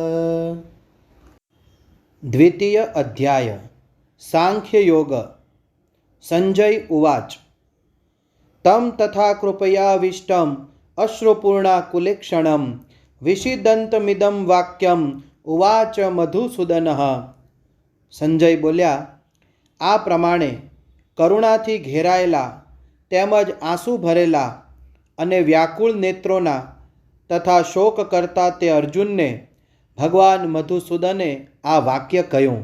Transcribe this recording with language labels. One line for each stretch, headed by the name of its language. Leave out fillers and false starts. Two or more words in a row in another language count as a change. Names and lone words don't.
Sanskrit: द्वितीय अध्याय सांख्य योग। संजय उवाच तं तथा कृपयाविष्टम् अश्रुपूर्णाकुलेक्षणं विषिदन्तमिदं वाक्यम् उवाच मधुसूदनः।
Gujarati: સંજય બોલ્યા, આ પ્રમાણે કરુણાથી ઘેરાયેલા તેમજ આંસુ ભરેલા અને વ્યાકુળ નેત્રોના તથા શોક કરતા તે અર્જુનને ભગવાન મધુસૂદને આ વાક્ય કહ્યું.